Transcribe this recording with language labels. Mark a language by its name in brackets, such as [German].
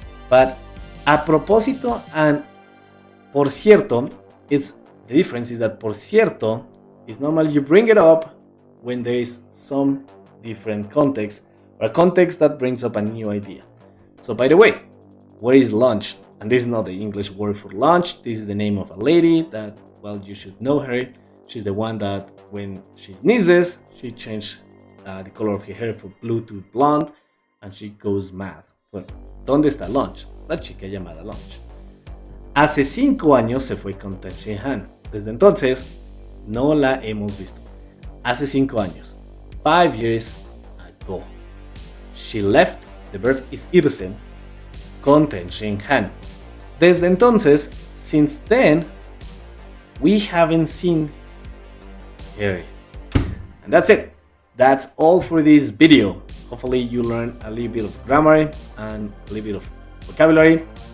[English] But a propósito and por cierto, the difference is that por cierto is normally you bring it up when there is some different context or a context that brings up a new idea. So by the way, where is lunch? And this is not the English word for lunch. This is the name of a lady that, well, you should know her. She's the one that when she sneezes, she changed the color of her hair from blue to blonde, and she goes mad. [Spanish] Bueno, ¿dónde está lunch? La chica llamada lunch. Hace 5 años se fue con Ten Han. Desde entonces, no la hemos visto. Hace 5 años. [English] 5 years ago. She left, the verb is irse, con Ten Han. [Spanish] Desde entonces, [English] since then, we haven't seen her. And that's it. That's all for this video. Hopefully you learned a little bit of grammar and a little bit of vocabulary.